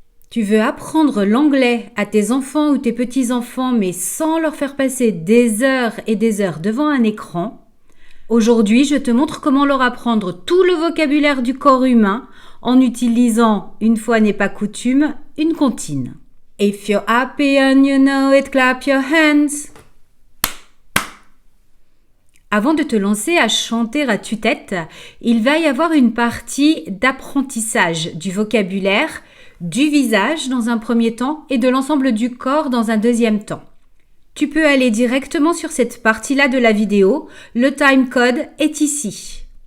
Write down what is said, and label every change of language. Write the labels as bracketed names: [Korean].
[French] Tu veux apprendre l'anglais à tes enfants ou tes petits-enfants, mais sans leur faire passer des heures et des heures devant un écran. Aujourd'hui, je te montre comment leur apprendre tout le vocabulaire du corps humain en utilisant, une fois n'est pas coutume, une comptine. [English] If you're happy and you know it, clap your hands. [French] Avant de te lancer à chanter à tue-tête, il va y avoir une partie d'apprentissage du vocabulaire, du visage dans un premier temps et de l'ensemble du corps dans un deuxième temps. Tu peux aller directement sur cette partie-là de la vidéo, le timecode est ici.